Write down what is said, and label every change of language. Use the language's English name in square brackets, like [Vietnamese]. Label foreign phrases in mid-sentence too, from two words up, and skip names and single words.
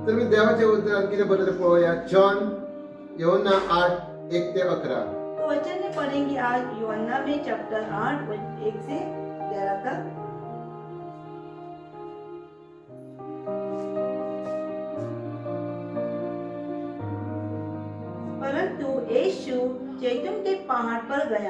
[Konkani] तर मी देवाच्या उतरान कितें बरयलें पळोवया. जॉन यूहन्ना 8:1-11. [Hindi] तो वचन में पढ़ेंगे आज यूहन्ना में चैप्टर 8 1 से 11 तक। परंतु यीशु जैतून के पहाड़ पर गया।